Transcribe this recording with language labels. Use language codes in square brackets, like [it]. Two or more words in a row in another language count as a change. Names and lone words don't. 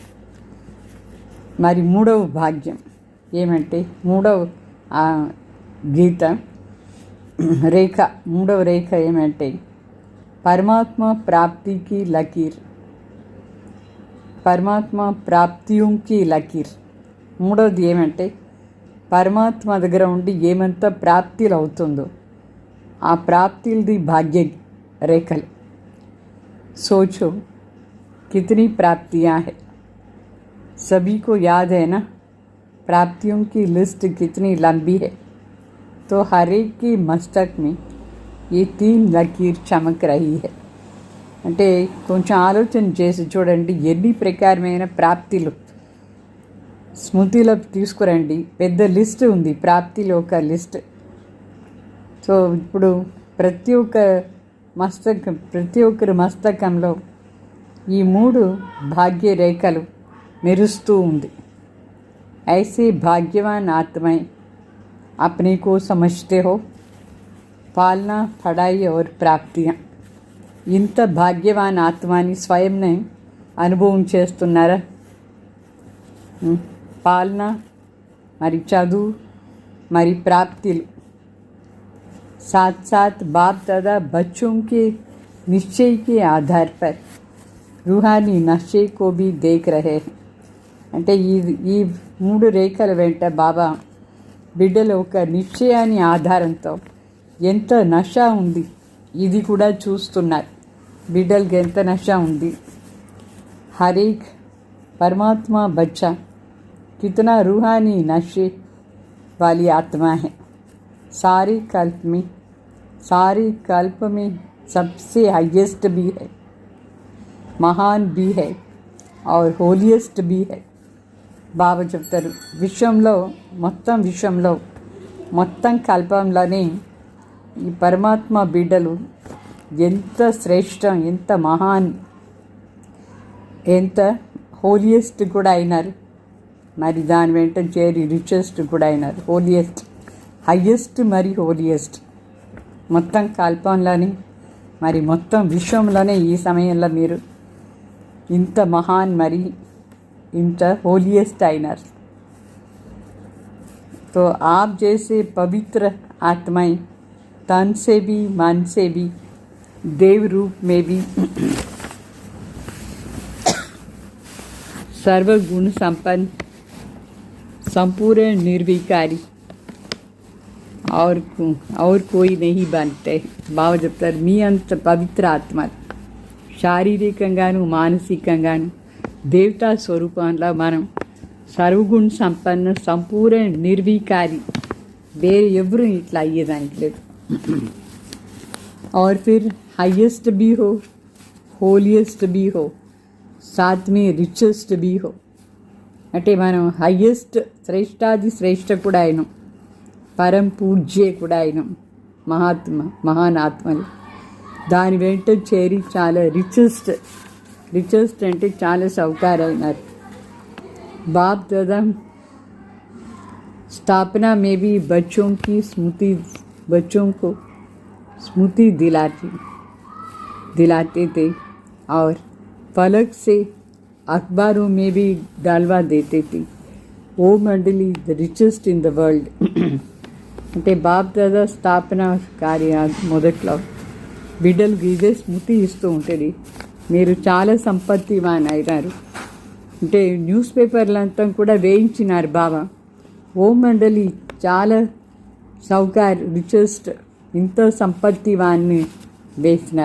[te] మరి మూడవ భాగ్యం ఏమంటే మూడవ గీత రేఖ, మూడవ రేఖ ఏమంటే పరమాత్మ ప్రాప్తికి లకీర్, పరమాత్మ ప్రాప్తికి లకీర్. మూడవది ఏమంటే పరమాత్మ దగ్గర ఉండి ఏమంత ప్రాప్తిలు అవుతుందో ఆ ప్రాప్తిది భాగ్య రేఖలు. [hi] सोचो कितनी प्राप्तियां हैं, सभी को याद है ना. प्राप्तियों की लिस्ट कितनी लंबी है. तो हर एक की मस्तक में ये 3 लकीर चमक रही है. [te] అంటే కొంచెం ఆలోచన చేసి చూడండి, ఎన్ని ప్రకారమైన ప్రాప్తిలు స్మృతిలో తీసుకురండి. పెద్ద లిస్ట్ ఉంది, ప్రాప్తిలో ఒక లిస్ట్. సో ఇప్పుడు ప్రతి ఒక్కరి మస్తకంలో ఈ 3 భాగ్య రేఖలు మెరుస్తూ ఉంది. [hi] ऐसे भाग्यवान आत्माएं अपने को समझते हो. पालना, पढ़ाई और प्राप्तियाँ. [te] ఇంత భాగ్యవాన్ ఆత్మాని స్వయంనే అనుభవం చేస్తున్నారా? పాలన, మరి చదువు, మరి ప్రాప్తిలు. [hi] साथ साथ बाप दादा बच्चों के निश्चय के आधार पर रूहानी नशे को भी देख रहे हैं. [te] అంటే ఈ 3 రేఖల వెంట బాబా బిడ్డల ఒక నిశ్చయాన్ని ఆధారంతో ఎంత నష ఉంది ఇది కూడా చూస్తున్నారు. బిడ్డలకి ఎంత నష ఉంది. [hi] हर एक परमात्मा बच्चा कितना रूहानी नशे वाली आत्मा है. सारे कल्प में सबसे हाईएस्ट भी है, महान भी है और होलिएस्ट भी है. [te] బాబా చెప్తారు, విశ్వంలో మొత్తం కల్పంలోనే ఈ పరమాత్మ బిడ్డలు ఎంత శ్రేష్టం, ఎంత మహాన్, ఎంత హోలియెస్ట్ కూడా అయినారు. మరి దాని వెంట చేరి రిచెస్ట్ కూడా అయినారు. [en] holiest, highest [te] మరి హోలియెస్ట్ మొత్తం కల్పంలోనే, మరి మొత్తం విశ్వంలోనే ఈ సమయంలో మీరు ఇంత మహాన్ మరి ఇంత హోలియెస్ట్ అయినారు. [hi] तो आप जैसे पवित्र आत्माएं तन से भी, मन से भी, देव रूप में भी सर्वगुण संपन्न, संपूर्ण निर्विकारी और कोई नहीं बनते. [te] బావ చెప్తారు, మీ అంత పవిత్ర ఆత్మ శారీరకంగాను మానసికంగాను దేవతా స్వరూపంలో మనం సర్వగుణ సంపన్న, సంపూర్ణ నిర్విकारी, వేరే ఎవరు ఇట్లా అయ్యేదానికి లేదు. [hi] और फिर हाईएस्ट भी हो, होलिएस्ट भी हो, साथ में रिचेस्ट भी हो. [te] అంటే మనం హయ్యెస్ట్ శ్రేష్టాది శ్రేష్ఠ కూడా అయినాం, పరం పూజ్యే కూడా అయినాం, మహానాత్మలు. దాని వెంట చేరి చాలా రిచెస్ట్ అంటే చాలా సౌకర్యమైనారు. [hi] बाप दादा स्थापना में भी बच्चों को स्मृति दिलाते थे और फलक से अखबारों में भी डालवा देते थे. [en] ओ मंडली the richest in the world. [te] అంటే బాప్ దాదా స్థాపన కార్య మొదట్లో బిడ్డలకు ఇదే స్మృతి ఇస్తూ ఉంటుంది, మీరు చాలా సంపత్తివాన్ అయినారు అంటే న్యూస్ పేపర్లంతా కూడా వేయించినారు బాబా. ఓ మండలి చాలా రిచెస్ట్, ఇంత సంపత్తివాన్ని వేసినారు.